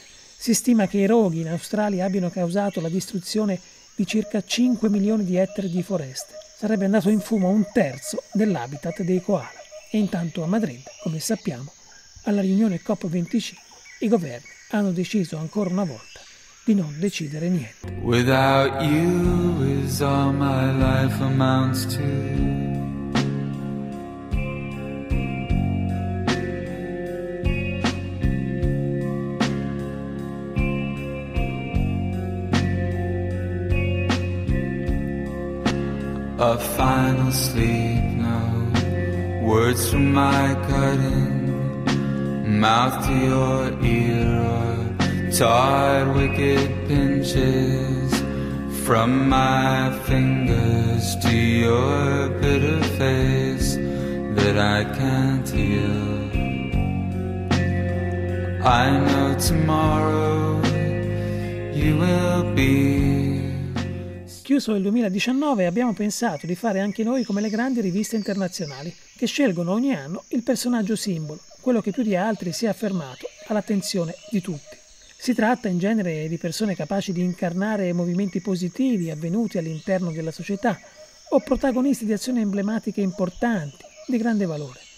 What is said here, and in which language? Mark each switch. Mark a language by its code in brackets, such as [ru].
[it] Si stima che i roghi in Australia abbiano causato la distruzione di circa 5 milioni di ettari di foreste. Sarebbe andato in fumo un terzo dell'habitat dei koala. E intanto a Madrid, come sappiamo, alla riunione COP25, i governi hanno deciso ancora una volta di non decidere niente. [en] Without you is all my life amounts to. A final sleep, no words from my cutting mouth to your ear, or tired wicked pinches from my fingers to your bitter face that I can't heal. I know tomorrow you will be. [it] Chiuso il 2019, abbiamo pensato di fare anche noi come le grandi riviste internazionali, che scelgono ogni anno il personaggio simbolo, quello che più di altri si è affermato all'attenzione di tutti. Si tratta in genere di persone capaci di incarnare movimenti positivi avvenuti all'interno della società o protagonisti di azioni emblematiche importanti, di grande valore.